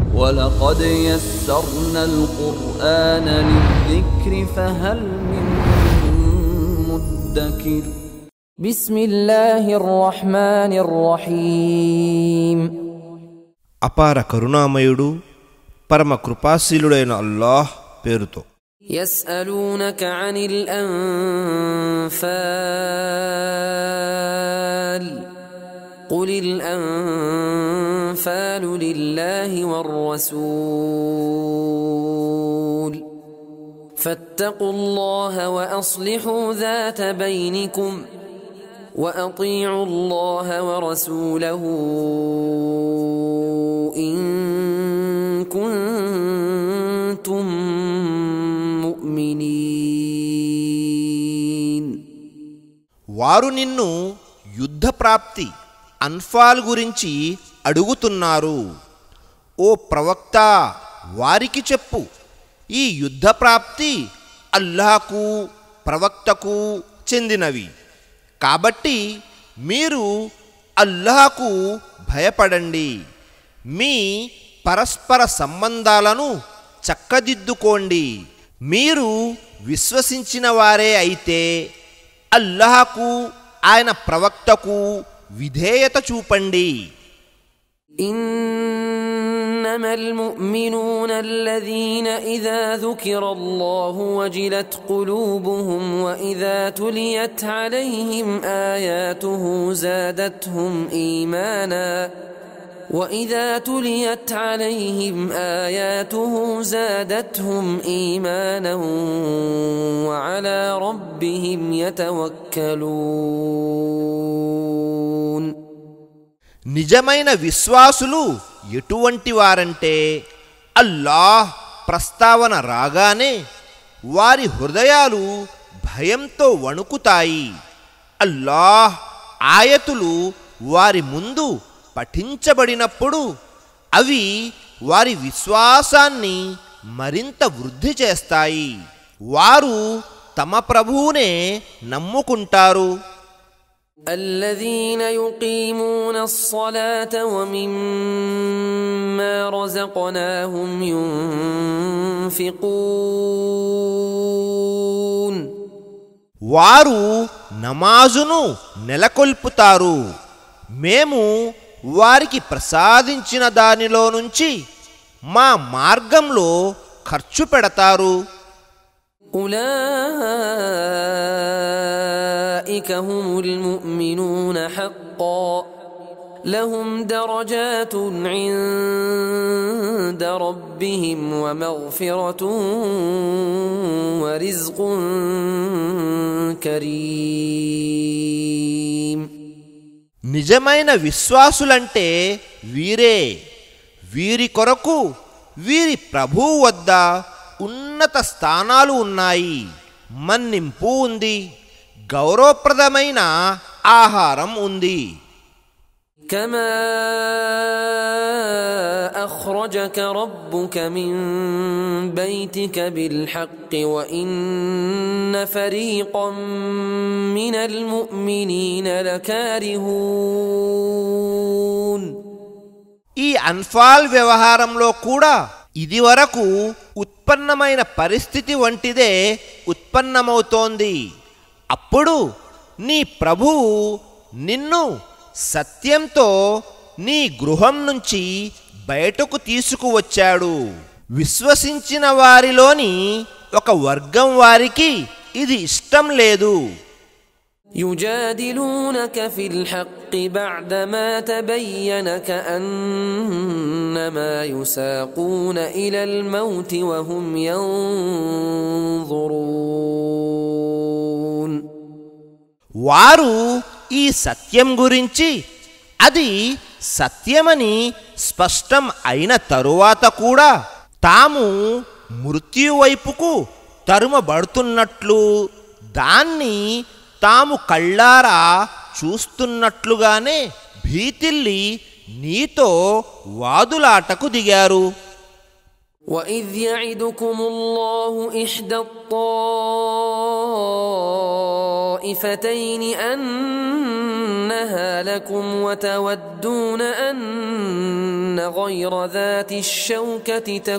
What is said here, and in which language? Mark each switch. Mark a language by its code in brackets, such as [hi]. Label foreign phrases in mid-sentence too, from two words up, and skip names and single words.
[ar] ولقد يسرنا القرآن للذكر فهل من مدكر بسم الله الرحمن الرحيم [te] అపార కరుణామయుడు పరమ కృపాశీలుడైన అల్లాహ్ పేరుతో. [ar] يسألونك عن الأنفال قل الأنفال لله والرسول فاتقوا الله وأصلحوا ذات بينكم وأطيعوا الله ورسوله إن كنتم مؤمنين. [te] వారు నిన్ను యుద్ధ ప్రాప్తి అన్ఫాల్ గురించి అడుగుతున్నారు. ఓ ప్రవక్త, వారికి చెప్పు, ఈ యుద్ధ ప్రాప్తి అల్లాహకు ప్రవక్తకు చెందినవి. కాబట్టి మీరు అల్లాహకు భయపడండి, మీ పరస్పర సంబంధాలను చక్కదిద్దుకోండి. మీరు విశ్వసించిన వారే అయితే అల్లాహకు ఆయన ప్రవక్తకు విధేయత చూపండి. [ar] إنما المؤمنون الذين إذا ذكر الله وجلت قلوبهم وإذا تليت عليهم آياته زادتهم إيمانا وإذا تليت عليهم آياته زادتهم إيمانا وعلى ربهم يتوكلون. [te] నిజమైన విశ్వాసులు ఎటువంటి వారంటే అల్లాహ్ ప్రస్తావన రాగానే వారి హృదయాలు భయంతో వణుకుతాయి. అల్లాహ్ ఆయతులు వారి ముందు పఠించబడినప్పుడు అవి వారి విశ్వాసాన్ని మరింత వృద్ధి చేస్తాయి. వారు తమ ప్రభువునే నమ్ముకుంటారు. [ar] الذين يقيمون الصلاة ومما رزقناهم ينفقون. [te] వారు నమాజును నెలకొల్పుతారు, మేము వారికి ప్రసాదించిన దానిలో నుంచి మా మార్గంలో ఖర్చు పెడతారు. [ar] أولئك هم المؤمنون حقا لهم درجات عند ربهم ومغفرة ورزق كريم. [te] నిజమైన విశ్వాసులంటే వీరే. వీరి కొరకు వీరి ప్రభువు వద్ద ఉన్నత స్థానాలు ఉన్నాయి, మన్నింపు ఉంది, గౌరవప్రదమైన ఆహారం ఉంది. [ar] كما أخرجك ربك من بيتك بالحق وإن فريقا من المؤمنين لكارهون. [te] ఈ అన్ఫాల్ వ్యవహారంలో కూడా ఇదివరకు ఉత్పన్నమైన పరిస్థితి వంటిదే ఉత్పన్నమవుతోంది. అప్పుడు నీ ప్రభువు నిన్ను సత్యంతో నీ గృహం నుంచి బయటకు తీసుకువచ్చాడు. విశ్వసించిన వారిలోని ఒక వర్గం వారికి ఇది ఇష్టం లేదు. [ar] يجادلونك في الحق بعدما تبين كأنما يساقون إلى الموت وهم ينظرون. [te] వారు ఈ సత్యం గురించి అది సత్యమని స్పష్టం అయిన తరువాత కూడా తాము మృత్యువైపుకు తరుమబడుతున్నట్లు, దాన్ని తాము కళ్ళారా చూస్తున్నట్లుగానే భీతిల్లి నీతో వాదులాటకు దిగారు. [ar] وَإِذْ يَعِدُكُمُ اللَّهُ إِحْدَى الطَّائِفَتَيْنِ الطائفتين أنها لكم وتودون أن غير ذات الشوكة